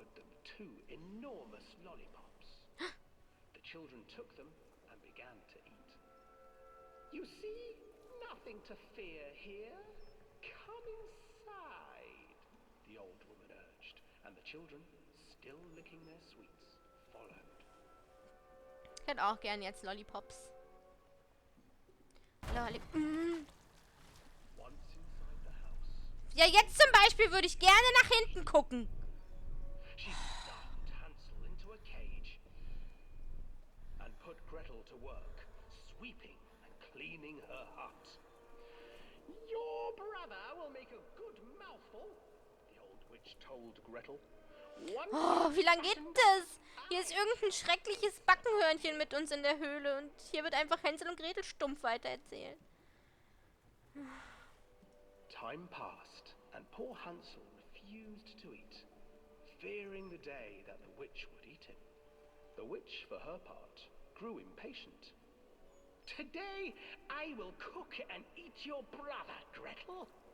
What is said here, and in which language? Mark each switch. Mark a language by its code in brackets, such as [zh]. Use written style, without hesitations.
[en] offered them 2 enormous lollipops. The children took them and began to eat. You see, nothing to fear here. Come inside, the old woman urged, and the children, still licking their sweets, followed. [de] Ich hätte auch gern jetzt Lollipops. [en] Once inside the house, [de] Ja, jetzt zum Beispiel würde ich gerne nach hinten gucken. [en] she stuffed Hansel into a cage and put Gretel to work, sweeping and cleaning her hut. Your brother will make a good mouthful, the old witch told Gretel. Once [de] Oh, wie lange geht [en] you've [de] das? Hier ist irgendein schreckliches Backenhörnchen mit uns in der Höhle und hier wird einfach Hänsel und Gretel stumpf weitererzählen. [en] Time passed, and poor Hansel refused to eat, fearing the day that the witch would eat him. The witch, for her part, grew impatient. Today I will cook and eat your brother, Gretel.